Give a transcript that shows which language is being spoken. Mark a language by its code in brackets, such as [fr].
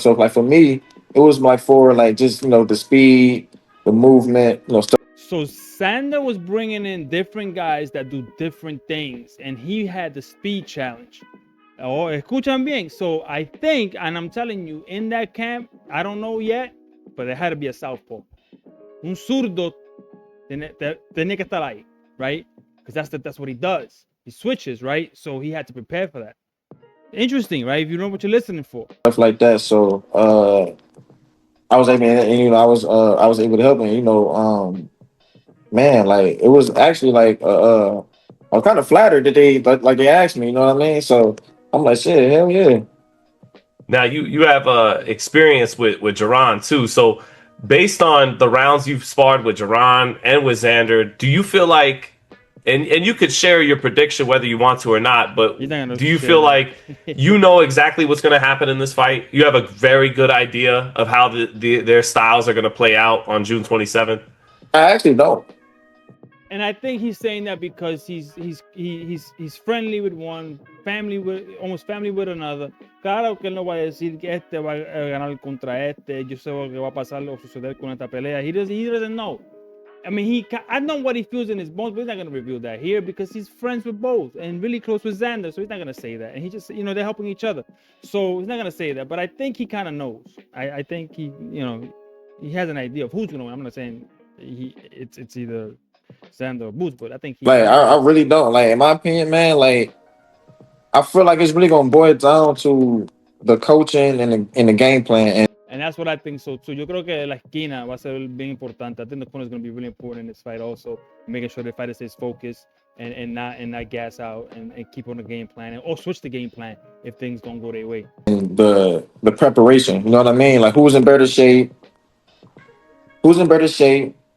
[en] So like for me, it was like for like just the speed, the movement, stuff. So Xander was bringing in different guys that do different things, and he had the speed challenge. Oh, [es] escuchan bien. [en] So I think, and I'm telling you, in that camp, I don't know yet, but it had to be a southpaw. [es] Un zurdo tenía que estar ahí, right? [en] Because that's what he does. He switches, right? So he had to prepare for that. Interesting, right? If you know what you're listening for. Stuff like that. So I was able, and I was able to help him. Man, like it was actually like I was kind of flattered that like they asked me. You know what I mean? So I'm like, shit, hell yeah. Now you have experience with Jaron too. So based on the rounds you've sparred with Jaron and with Xander, do you feel like and you could share your prediction whether you want to or not, but do you feel like you know exactly what's going to happen in this fight? You have a very good idea of how their styles are going to play out on June 27th? I actually don't. And I think he's saying that because he's friendly with one, almost family with another. [es] Claro que él no va a decir que este va a ganar contra este. Yo sé lo que va a pasar o suceder con esta pelea. [en] He doesn't know. I mean, I know what he feels in his bones, but he's not going to reveal that here because he's friends with both and really close with Xander. So he's not going to say that. And he just, they're helping each other. So he's not going to say that. But I think he kind of knows. I think he has an idea of who's going to win. I'm not saying it's either Xander or Boots, but I think I really don't. Like, in my opinion, man, like, I feel like it's really going to boil down to the coaching and the game plan. And that's what I think so too. [es] Yo creo que la esquina va a ser bien importante. [en] I think the corner is going to be really important in this fight also, making sure the fighter stays focused and not gas out and keep on the game plan or switch the game plan if things don't go their way. And the preparation, you know what I mean? Like who's in better shape?